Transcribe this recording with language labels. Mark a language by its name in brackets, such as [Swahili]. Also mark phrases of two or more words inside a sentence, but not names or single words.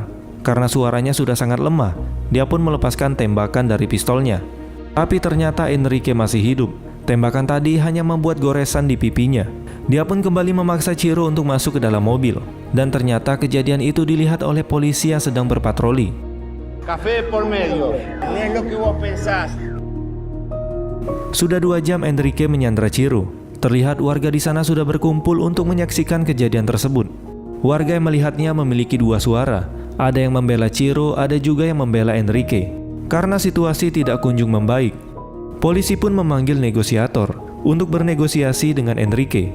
[Indonesian] Karena suaranya sudah sangat lemah, dia pun melepaskan tembakan dari pistolnya. Tapi ternyata Enrique masih hidup. Tembakan tadi hanya membuat goresan di pipinya. Dia pun kembali memaksa Ciro untuk masuk ke dalam mobil. Dan ternyata kejadian itu dilihat oleh polisi yang sedang berpatroli. [Spanish] Café por medio. No es lo que vos pensás. [Indonesian] Sudah 2 jam Enrique menyandra Ciro. Terlihat warga di sana sudah berkumpul untuk menyaksikan kejadian tersebut. Warga yang melihatnya memiliki 2 suara. Ada yang membela Ciro, ada juga yang membela Enrique. Karena situasi tidak kunjung membaik, polisi pun memanggil negosiator untuk bernegosiasi dengan Enrique.